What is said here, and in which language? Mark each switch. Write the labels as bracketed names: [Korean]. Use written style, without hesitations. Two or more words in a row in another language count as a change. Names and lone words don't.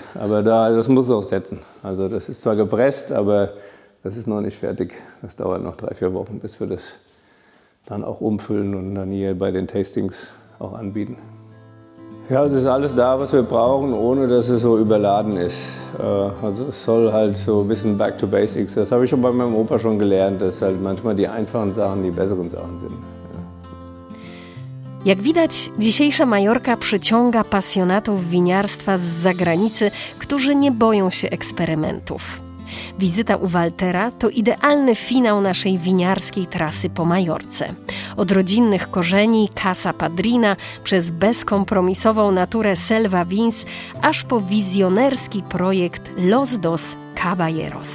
[German] Aber das muss auch setzen. Also das ist zwar gepresst, aber das ist noch nicht fertig. Das dauert noch 3-4 Wochen, bis wir das dann auch umfüllen und dann hier bei den Tastings auch anbieten. Ja, es ist alles da, was wir brauchen, ohne dass es so überladen ist. Also es soll halt so ein bisschen [English] back to basics. [German] Das habe ich schon bei meinem Opa schon gelernt, dass halt manchmal die einfachen Sachen die besseren Sachen sind. [Polish] Jak widać, dzisiejsza Majorka przyciąga pasjonatów winiarstwa z zagranicy, którzy nie boją się eksperymentów. Wizyta u Waltera to idealny finał naszej winiarskiej trasy po Majorce. Od rodzinnych korzeni Casa Padrina, przez bezkompromisową naturę Selva Vins, aż po wizjonerski projekt Los Dos Caballeros.